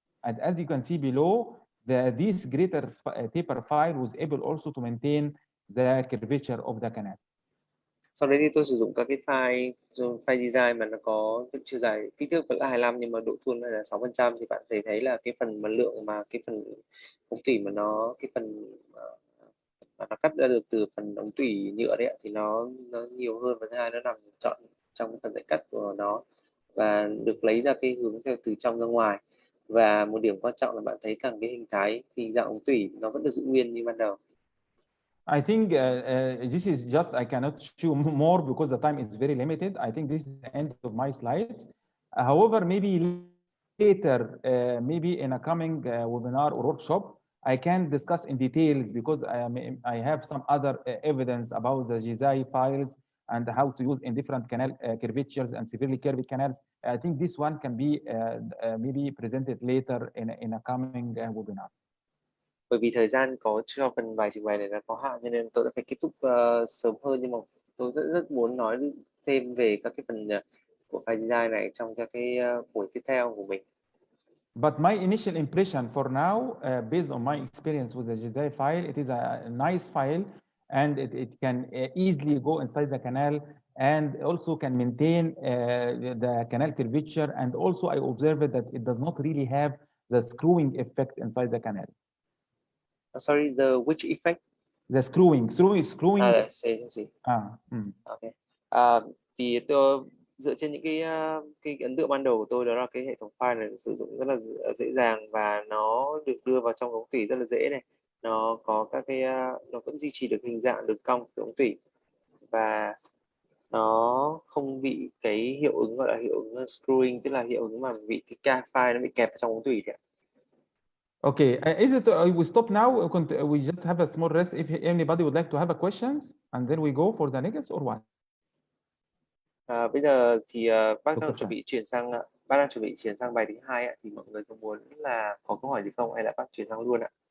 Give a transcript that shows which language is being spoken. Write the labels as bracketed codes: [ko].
[en] And as you can see below, this greater taper file was able also to maintain the curvature of the canal. [vi] Sau đấy thì tôi sử dụng các cái file Jsi mà nó có cái chiều dài kích thước vẫn là 25 nhưng mà độ thuôn là 6%, thì bạn thấy là cái phần lượng mà cái phần ống tủy mà nó cái phần mà nó cắt ra được từ phần ống tủy nhựa đấy thì nó nhiều hơn, và thứ hai nó nằm trọn trong phần dãy cắt của nó và được lấy ra cái hướng theo từ trong ra ngoài. Và một điểm quan trọng là bạn thấy rằng cái hình thái thì dạng ống tủy nó vẫn được giữ nguyên như ban đầu. [en] I think this is just, I cannot show more because the time is very limited. I think this is the end of my slides. However, maybe later, maybe in a coming webinar or workshop, I can discuss in details because I have some other evidence about the Jsi files and how to use in different canal curvatures and severely curved canals. I think this one can be maybe presented later in a coming webinar. Bởi vì thời gian có cho phần bài trình bày này là có hạn, cho nên tôi đã phải kết thúc sớm hơn, nhưng mà tôi rất muốn nói thêm về các cái phần của file Jsi này trong các cái buổi tiếp theo của mình. But my initial impression for now, based on my experience with the Jsi file, it is a nice file, and it can easily go inside the canal, and also can maintain the canal curvature. And also I observed that it does not really have the screwing effect inside the canal. Sorry, the which effect? The screwing. See. Mm. Okay. [vi] Thì tôi dựa trên những cái ấn tượng ban đầu của tôi, đó là cái hệ thống file này sử dụng rất là dễ dàng và nó được đưa vào trong ống tủy rất là dễ này. Nó có các cái nó vẫn duy trì được hình dạng đường cong của ống tủy và nó không bị cái hiệu ứng gọi là hiệu ứng screwing, tức là hiệu ứng mà bị cái file nó bị kẹp trong ống tủy đấy. [en] Okay, is it we stop now? We just have a small rest if anybody would like to have a questions, and then we go for the next or what? [vi] Bây giờ thì bác [en] Dr. [vi] đang chuẩn bị chuyển sang bài thứ hai ạ. Thì mọi người có muốn là có câu hỏi gì không hay là bác chuyển sang luôn ạ?